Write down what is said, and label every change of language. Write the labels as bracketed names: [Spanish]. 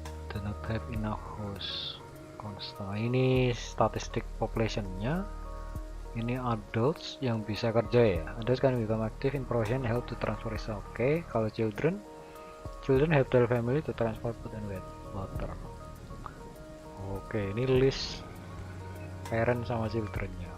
[English] Do not have enough house. [Indonesian] Constant. Ini statistik populationnya. Ini adults yang bisa kerja ya. [English] Adults can become active in profession, help to transfer resources. [Indonesian] Oke. Kalau [English] children help their family to transport food and water. [Indonesian] Oke, ini list parent sama childrennya.